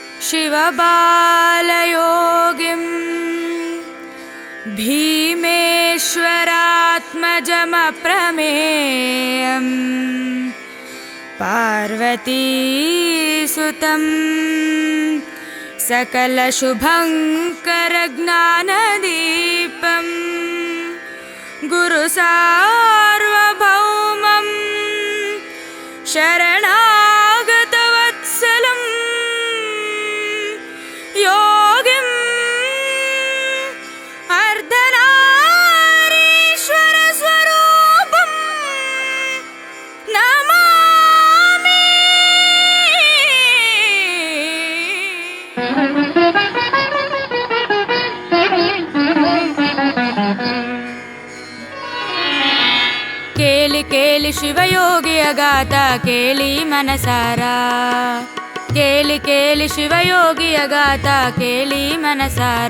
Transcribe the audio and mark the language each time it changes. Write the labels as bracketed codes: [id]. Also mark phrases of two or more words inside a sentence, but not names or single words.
[sa] शिवबालयोगिं भीमेश्वरात्मजमप्रमेयम् पार्वतीसुतं सकलशुभङ्करज्ञानदीपं गुरुसार्वभौमं शरणागतवत्सलं योगिं अर्धनारीश्वरस्वरूपं नमामि। [kn] ಕೇಳಿ ಕೇಳಿ ಶಿವಯೋಗಿಯ ಗಾಥ ಕೇಳಿ ಮನಸಾರ, ಕೇಳಿ ಕೇಳಿ ಶಿವಯೋಗಿಯ ಗಾಥ ಕೇಳಿ ಮನಸಾರ.